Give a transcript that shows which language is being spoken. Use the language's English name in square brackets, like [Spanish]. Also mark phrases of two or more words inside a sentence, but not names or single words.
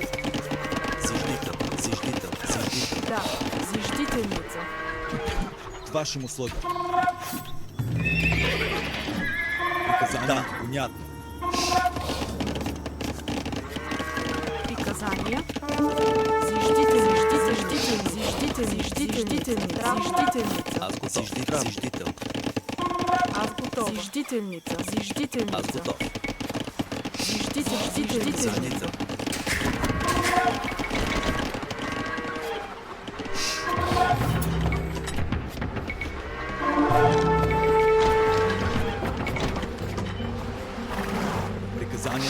[Bulgarian] Зиждител, зиждител, зиждител. Да. Зиждителница. [Russian] Вашим услугам. Приказания. Да, понятно. [Bulgarian] Приказания. Зиждителница. Аз готов. Зиждител. Аз готова. Зиждителница. Аз готов. Зиждителница. Приказания.